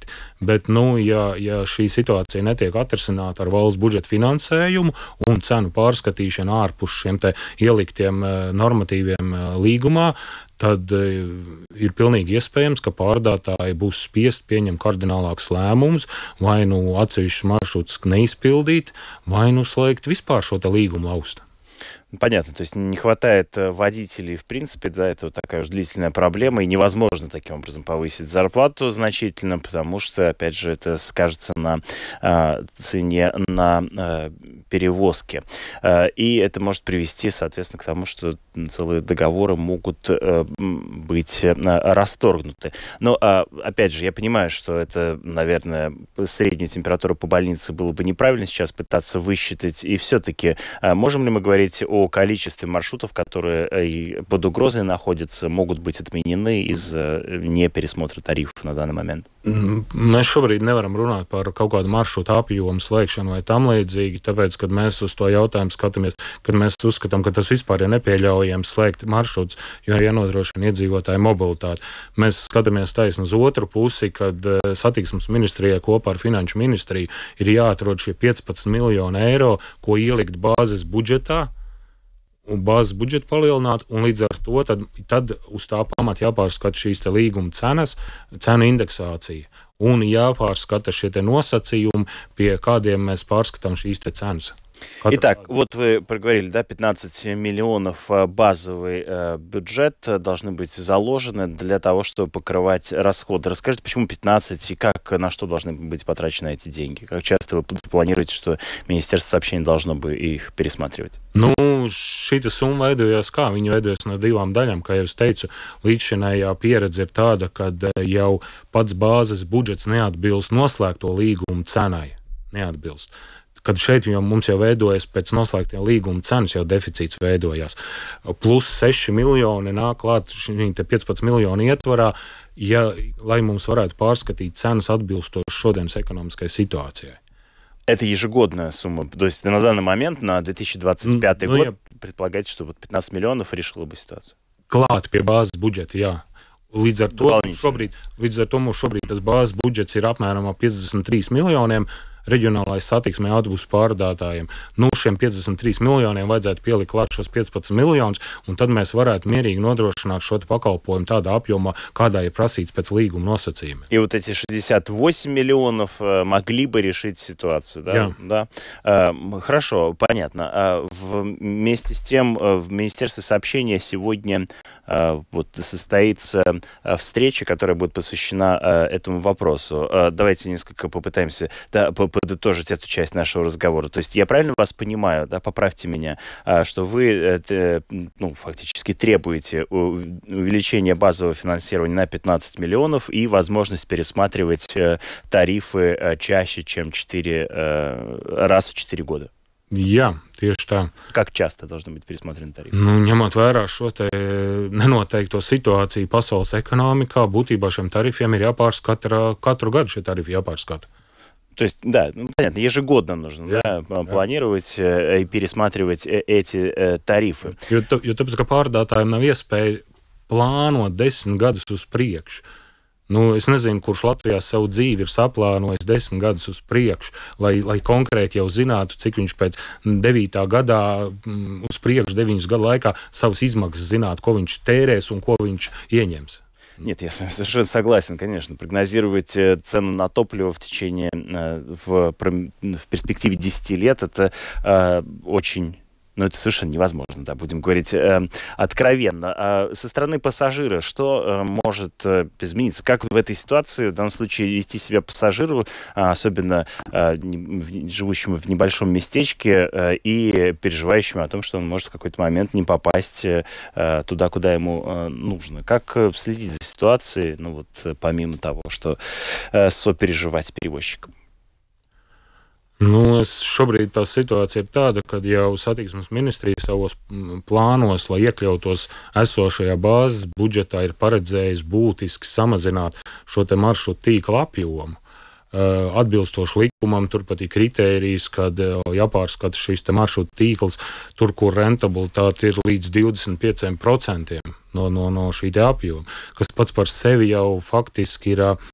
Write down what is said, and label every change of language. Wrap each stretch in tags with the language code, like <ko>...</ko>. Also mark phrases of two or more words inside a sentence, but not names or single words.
<lv>Bet, ja šī situācija netiek atrisināta ar valsts budžeta finansējumu un cenu pārskatīšanu ārpus šiem te ieliktiem normatīviem līgumā, tad ir pilnīgi iespējams, ka pārvadātāji būs spiest pieņemt kardinālākus lēmumus, vai atsevišķus maršrutus neizpildīt, vai slēgt vispār šo te līgumu laustu.</lv> <ru>Понятно, то есть не хватает водителей, в принципе, да, это вот такая уж длительная проблема, и невозможно таким образом повысить зарплату значительно, потому что, опять же, это скажется на цене на перевозки. И это может привести, соответственно, к тому, что целые договоры могут быть расторгнуты. Но, опять же, я понимаю, что это, наверное, среднюю температуру по больнице было бы неправильно сейчас пытаться высчитать, и все-таки можем ли мы говорить о количестве маршрутов, которые под угрозой находятся, могут быть отменены из-за непересмотра тарифов на данный момент?</ru> <lv>Mēs šobrīd nevaram runāt par kaut kādu maršrutu apjomu slēgšanu vai tam līdzīgi, tāpēc, kad mēs uz to jautājumu skatāmies, kad mēs uzskatām, ka tas vispār ir nepieļaujams slēgt maršrutus, jo ir jānodrošina iedzīvotāju mobilitāti. Mēs skatāmies taisni uz otru pusi, kad satiksmes ministrijai kopā ar finanšu ministriju ir jāatrod šie 15 miljoni eiro, ko ielikt bāzes budžetā, un bāzes budžetu palielināt, un līdz ar to tad uz tā pamata jāpārskata šīs te līguma cenas, cenu indeksācija, un jāpārskata šie te nosacījumi, pie kādiem mēs pārskatām šīs te cenas.</lv> <ru>Итак, вот вы проговорили, да, 15 миллионов базовый бюджет должны быть заложены для того, чтобы покрывать расходы. Расскажите, почему 15 и на что должны быть потрачены эти деньги? Как часто вы планируете, что Министерство сообщений должно бы их пересматривать?</ru> <lv>Šī summa veidojās kā? Viņa veidojas no divām daļām, kā jau es teicu. Līdzšinējā pieredze ir tāda, ka jau pats bāzes budžets neatbilst noslēgto līgumu cenai. Neatbilst. Kad šeit mums jau veidojas pēc noslēgtiem līguma cenas, jau deficīts veidojās. Plus 6 miljoni nāk klāt šī 15 miljonu ietvarā, lai mums varētu pārskatīt cenas atbilstoši šodienas ekonomiskai situācijai.</lv> <ru>Это ежегодная сумма. То есть на данный момент, на 2025 год, предполагаете, что 15 миллионов решило бы ситуацию?</ru> <lv>Klāt pie bāzes budžeta, jā. Līdz ar to mums šobrīd tas bāzes budžets ir apmēram 53 miljoniem reģionālais satiksmē autobusu pārvadātājiem. Šiem 53 miljoniem vajadzētu pielikt klāt šos 15 miljonus, un tad mēs varētu mierīgi nodrošināt šo pakalpojumu tādā apjomā, kādā ir prasīts pēc līguma nosacījumiem.</lv> <ru>И вот эти 68 миллионов могли бы решить ситуацию, да? Yeah. Да? Хорошо, понятно. Вместе с тем в Министерстве сообщения сегодня состоится встреча, которая будет посвящена этому вопросу. Давайте несколько попытаемся подытожить эту часть нашего разговора. То есть я правильно вас понимаю, да, поправьте меня, что вы фактически требуете увеличения базового финансирования на 15 миллионов и возможность пересматривать тарифы чаще, чем 4 раз в 4 года?</ru> <lv>Jā, tieši tā.</lv> <ru>Как часто должны быть пересмотрены тарифы?</ru> <lv>Ņemot vērā šo te nenoteikto situāciju pasaules ekonomikā, būtībā šiem tarifiem ir jāpārskata katru gadu šie tarifi jāpārskata.</lv> <ru>То есть, да, понятно, ежегодно нужно планировать и пересматривать эти тарифы.</ru> <lv>Jo tāpēc, ka pārvadātājiem nav iespēja plānot 10 gadus uz priekšu. Es nezinu, kurš Latvijā savu dzīvi ir saplānojis 10 gadus uz priekšu, lai konkrēti jau zinātu, cik viņš pēc 9. gadā uz priekšu 9 gadu laikā savas izmaksas zinātu, ko viņš tērēs un ko viņš ieņems.</lv> <ru>Нет, я с вами совершенно согласен, конечно. Прогнозировать цену на топливо в течение, в перспективе 10 лет, это очень... Но это совершенно невозможно, да, будем говорить откровенно. А со стороны пассажира, что может измениться? Как в этой ситуации, в данном случае, вести себя пассажиру, особенно живущему в небольшом местечке и переживающему о том, что он может в какой-то момент не попасть туда, куда ему нужно? Как следить за ситуацией, помимо того, что сопереживать перевозчикам?</ru> <lv>Šobrīd tā situācija ir tāda, ka jau satiksmes ministrija savos plānos, lai iekļautos esošajā bāzes budžetā, ir paredzējis būtiski samazināt šo te maršrutu tīkla apjomu. Atbilstoši likumam, turpat ir kritērijas, kad jāpārskata šīs te maršrutu tīkls, tur, kur rentabilitāte ir līdz 25% no šī te apjoma, kas pats par sevi jau faktiski ir...</lv>